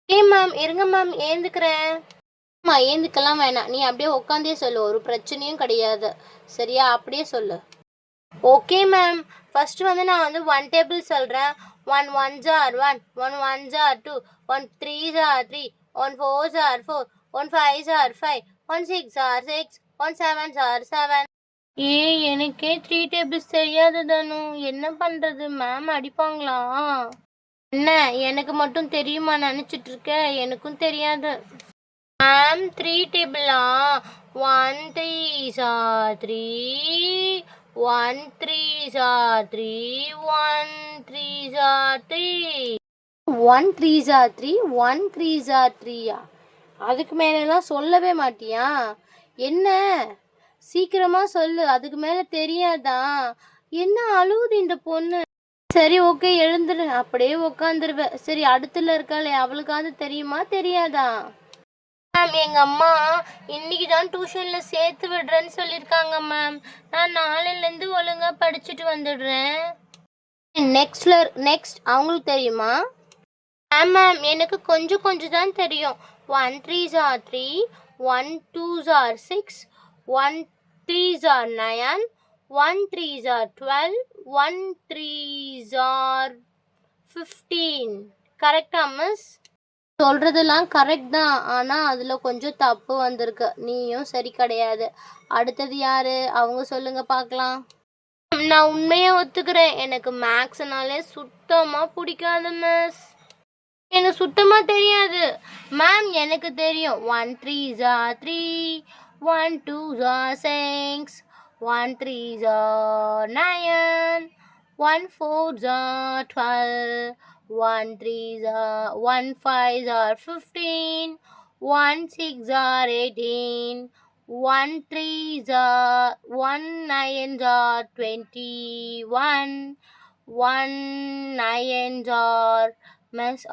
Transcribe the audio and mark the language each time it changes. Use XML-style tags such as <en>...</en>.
<ta>Ma'am இருங்க ma'am, ஏந்துக்கிறேன். ஏந்துக்கெல்லாம் வேணாம், நீ அப்படியே உட்காந்தே சொல்லு, ஒரு பிரச்சனையும் கிடையாது. சரியா? அப்படியே சொல்லு. Okay ma'am. ஃபஸ்ட்டு வந்து நான் வந்து 1 டேபிள் சொல்கிறேன்.</ta> <en>1 1s are 1, 1 1s are 2, 1 3s are 3, 1 4s are 4, 1 5s are 5, 1 6s are 6, 1 7s are 7.</en> <ta>எனக்கே 3 டேபிள்ஸ் தெரியாது தனு, என்ன பண்ணுறது? மேம் அடிப்பாங்களா? என்ன எனக்கு மட்டும் தெரியுமா நினச்சிட்டு இருக்க? எனக்கும் தெரியாது ma'am. 3 டேபிளா?</ta> <en>1 3s are 3, 1 3s are 3, 1 3s are 3, 1 3s are 3, 1 3s are 3யா?</en> <ta>அதுக்கு மேலெல்லாம் சொல்லவே மாட்டியா? என்ன சீக்கிரமா சொல்லு, அதுக்கு மேல தெரியாதா? என்ன அழுகுது இந்த பொண்ணு? சரி, ஓகே, எழுந்துரு. அப்படியே உட்காந்துருவேன். சரி, அடுத்துல இருக்காளே அவளுக்காவது தெரியுமா தெரியாதா? மேம், எங்கள் அம்மா இன்னைக்கு தான் டியூஷனில் சேர்த்து விடுறேன்னு சொல்லியிருக்காங்க மேம். நான் நாளையிலேருந்து ஒழுங்காக படிச்சுட்டு வந்துடுறேன். நெக்ஸ்ட் அவங்களுக்கு தெரியுமா? மேம் எனக்கு கொஞ்சம் தான் தெரியும்.</ta> <en>1 3s are 3, 1 2s are 6, 1 3s are 9, 1 3s are 12, 1 3s are 15.</en> <ta>கரெக்டா மிஸ்? சொல்கிறதெல்லாம் கரெக்ட் தான், ஆனால் அதில் கொஞ்சம் தப்பு வந்திருக்கு. நீயும் சரி கிடையாது. அடுத்தது யார்? அவங்க சொல்லுங்கள் பார்க்கலாம். நான் உண்மையாக ஒத்துக்கிறேன், எனக்கு மேக்ஸ்னாலே சுத்தமாக பிடிக்காது மிஸ். எனக்கு சுத்தமாக தெரியாது மேம். எனக்கு தெரியும்.</ta> <en>1 3s are 3, 1 2s are 6, 1 3s are 9, 1 4s are 12, 1 3s are 1 5s are 15, 1 6s are 18, 1 3s are 1 9s are 21, 1 9s are miss.</en>